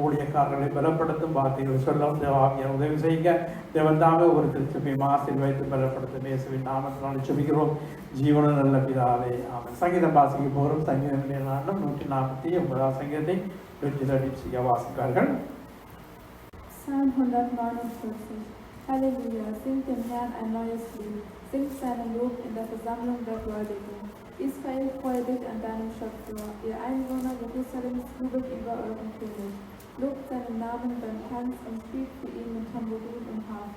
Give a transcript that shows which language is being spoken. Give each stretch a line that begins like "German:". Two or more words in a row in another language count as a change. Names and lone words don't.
Tamil: ஊழியக்காரர்களை பலப்படுத்தும் வார்த்தைகளை சொல்லும் தேவாவியார் உதவி செய்யுங்க. தேவன்தாமே ஒரு திருச்சபையும் ஆசீர்வதித்து பலப்படுத்தும். இயேசுவின் நாமத்தினால் செபிக்கிறோம். ஜீவன நல்ல பிதாவே, ஆமென். சங்கீதம் வாசிக்க போகிறோம். சங்கீதம் 149 சங்கீதத்தை வெற்றி வாசிப்பார்கள்.
German: Psalm 149. Halleluja, singt dem Herrn ein neues Lied, singt seinen Lob in der Versammlung der Gläubigen. Israel, freue dich an deinem Schöpfer, ihr Einwohner Jerusalems, jubelt über euren König. Lobt seinen Namen beim Tanz und spielt für ihn mit Tambourin und Harfe.